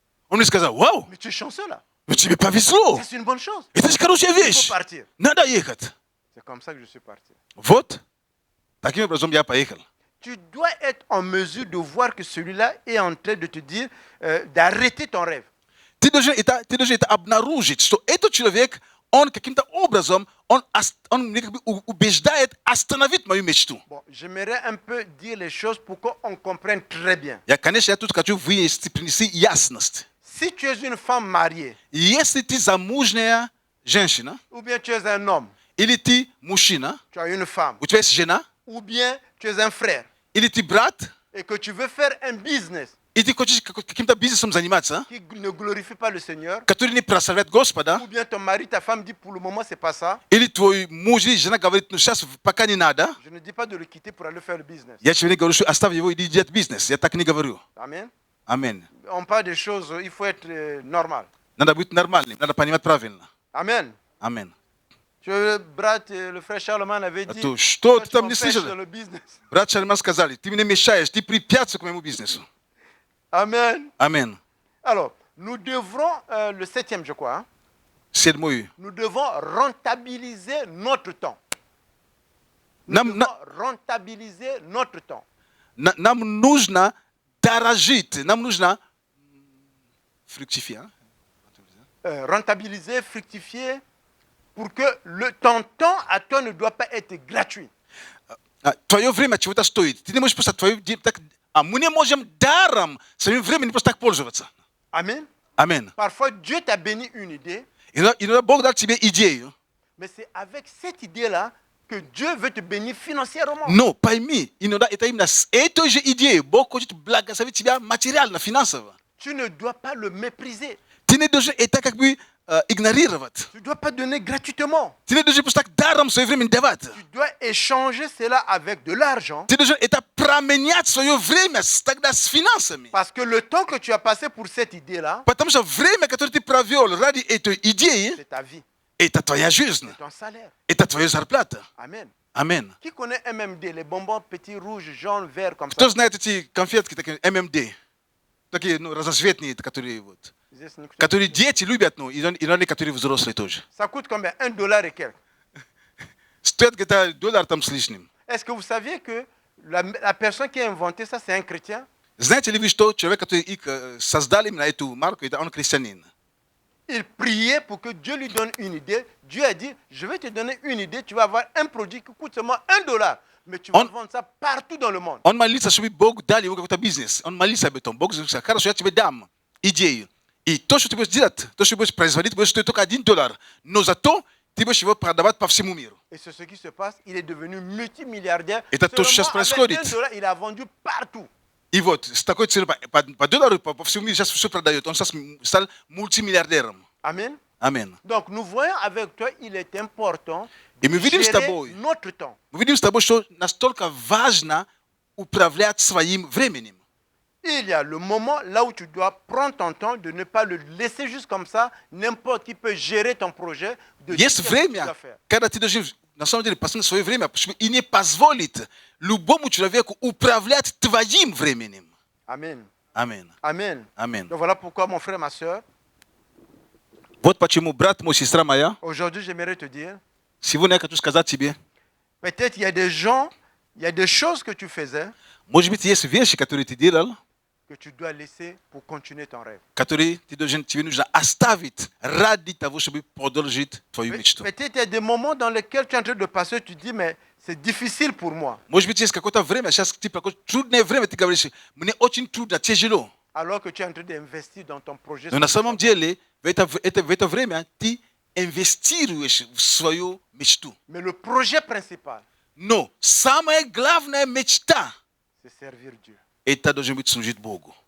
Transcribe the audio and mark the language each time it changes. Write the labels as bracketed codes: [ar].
[ru] Он мне сказал, вау, [fr] mais tu es chanceux là. [ru] ну тебе повезло. [fr] C'est une bonne chose. [ru] Это же хорошая [fr] Il faut [ru] вещь. [fr] partir. [ru] Надо ехать. [fr] C'est comme ça que je suis parti. [ru] Вот. Таким образом я поехал. [fr] Tu dois être en mesure de voir que celui-là est en train de te dire d'arrêter ton rêve. [ru] Ты должен это обнаружить, что этот человек, он каким-то образом, он мне как бы убеждает остановить мою мечту. [fr] Bon, j'aimerais un peu dire les choses pour qu'on comprenne très bien. [ru] Конечно, я тут хочу принести ясность. [fr] Si tu es une femme mariée, [ru] Если ты замужняя женщина, [fr] ou bien tu es un homme, [ru] или ты мужчина, [fr] tu as une femme, [ru] у тебя есть жена, [fr] ou bien tu es un frère, [ru] или ты брат, [fr] et que tu veux faire un business [ru] и ты хочешь каким-то бизнесом заниматься, [fr] qui ne glorifie pas le Seigneur, [ru] который не прославляет Господа, [fr] ou bien ton mari, ta femme dit pour le moment c'est pas ça, [ru] или твой муж или жена говорит, ну сейчас пока не надо, [fr] je ne dis pas de le quitter pour aller faire le business. [ru] я тебе не говорю, что оставь его, иди делать бизнес. Я так не говорю. [fr] Amen. [ru] Аминь. [fr] On parle des choses, il faut être normal. [ru] Надо быть нормальным, надо понимать правильно. [fr] Amen. [ru] Аминь. [fr] Le frère Charlemagne avait [ru] А [fr] dit, [ru] то что [fr] toi, [ru] ты [fr] tu [ru] там не [fr] m'empêches [ru] слышал? [fr] dans le business. [ru] Брат Шальман сказали, ты мне мешаешь, ты препятствуешь к моему бизнесу. [fr] Amen. [ru] Аминь. [fr] Alors, nous devrons, le 7e je crois, hein, [ru] Седьмой. [fr] nous devons rentabiliser notre temps. Nous [ru] Нам, [fr] devons rentabiliser notre temps. [ru] нам нужно дорожить, нам нужно фруктифиer. [fr] Rentabiliser, fructifier, pour que ton temps à toi ne doit pas être gratuit. [ru] Твое время чего-то стоит. Ты не можешь просто мы не можем даром своим временем просто так пользоваться. [fr] Amen. [ru] Аминь. [fr] Parfois, Dieu t'a béni une idée, [ru] Иногда Бог дал тебе идею, [fr] mais c'est avec cette idée-là que Dieu veut te bénir financièrement. [ru] но пойми, иногда это именно с этой же идеей Бог хочет благословить тебя материально, финансово. [fr] Tu ne dois pas le mépriser. [ru] Ты не должен это как бы игнорировать. [fr] Tu ne dois pas donner gratuitement. [ru] Ты не должен просто так даром свое время давать. [fr] Tu dois échanger cela avec de l'argent. [ru] Ты должен это променять свое время тогда с финансами. [fr] Parce que le temps que tu as passé pour cette idée-là, [ru] Потому что время, которое ты провел ради этой идеи, [fr] c'est ta vie, [ru] это твоя жизнь, [fr] c'est ton salaire. [ru] это твоя зарплата. [fr] Amen. [ru] Аминь. [fr] Qui connaît MMD, les bonbons petits, rouges, jaunes, verts comme [ru] Кто [fr] ça? [ru] знает эти конфетки, такие ММД? Такие, разноцветные, которые вот. которые дети любят, ну, и они, которые взрослые тоже. [fr] Ça coûte combien? $1 et quelques. [ru] Стоит где-то $1 там с лишним. [fr] Est-ce que vous saviez que la personne qui a inventé ça, c'est un chrétien? [ru] Знаете ли вы, что человек, который их создал именно эту марку, это он христианин? [fr] Il priait pour que Dieu lui donne une idée. Dieu a dit, je vais te donner une idée, tu vas avoir un produit qui coûte seulement $1. Mais tu vas vendre ça partout dans le monde. [ru] Он молится, чтобы Бог дал ему какой-то бизнес. Он молится об этом. Бог сказал, хорошо, я тебе дам идею. И то, что ты будешь делать, то, что ты будешь производить, будет стоить только $1. Но зато ты будешь его продавать по всему миру. [fr] Et c'est ce qui se passe. Il est devenu multimilliardaire. [ru] Это то, что сейчас происходит. [fr] $1, il a vendu partout. [ru] И вот, с такой целью, по $1 по всему миру сейчас все продает. Он сейчас стал мультимиллиардером. [fr] Amen. [ru] Аминь. [fr] Donc nous voyons avec toi, il est important [ru] И [fr] de [ru] мы видим с [fr] gérer [ru] тобой, [fr] notre temps. [ru] мы видим с тобой, что настолько важно управлять своим временем. [fr] Il y a le moment là où tu dois prendre ton temps, de ne pas le laisser juste comme ça. N'importe qui peut gérer ton projet. De dire [ru] Есть [fr] qu'est-ce que tu [ru] время, [fr] dois faire. [ru] когда ты должен, на самом деле, посмотреть свое время, и не позволит любому человеку управлять твоим временем. [fr] Amen. [ru] Аминь. [fr] Amen. [ru] Аминь. [fr] Donc voilà pourquoi, mon frère, ma soeur, [ru] Вот почему, брат мой, сестра моя, [fr] aujourd'hui, j'aimerais te dire, [ru] сегодня я хочу сказать тебе, [fr] peut-être il y a des gens, il y a des choses que tu faisais [ru] может быть, есть вещи, которые ты делал, [fr] que tu dois laisser pour continuer ton rêve. [ru] которые тебе нужно оставить ради того, чтобы продолжить твою мечту. [fr] Peut-être il y a des moments dans lesquels tu es en train de passer, tu dis, mais c'est difficile pour moi. [ru] Может быть, есть какое-то время, сейчас типа трудное время, ты говоришь, мне очень трудно, тяжело. [fr] Alors que tu es en train d'investir dans ton projet. [ru] Но на самом деле, в это время ты инвестируешь в свою мечту. [fr] Mais le projet principal, [ru] Но самая главная мечта [fr] c'est servir Dieu. [ru] – это должен быть служить Богу.